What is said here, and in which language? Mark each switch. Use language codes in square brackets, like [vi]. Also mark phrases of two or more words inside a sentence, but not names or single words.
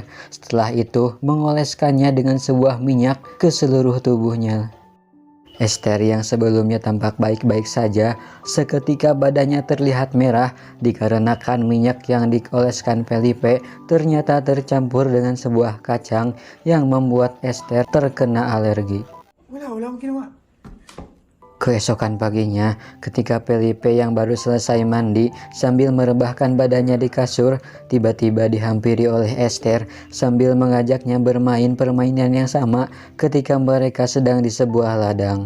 [id] Setelah itu, mengoleskannya dengan sebuah minyak ke seluruh tubuhnya. Esther yang sebelumnya tampak baik-baik saja, seketika badannya terlihat merah dikarenakan minyak yang dioleskan Felipe ternyata tercampur dengan sebuah kacang yang membuat Esther terkena alergi. [tl] Wala akong ginawa. [id] Keesokan paginya, ketika Felipe yang baru selesai mandi sambil merebahkan badannya di kasur, tiba-tiba dihampiri oleh Esther sambil mengajaknya bermain permainan yang sama ketika mereka sedang di sebuah ladang.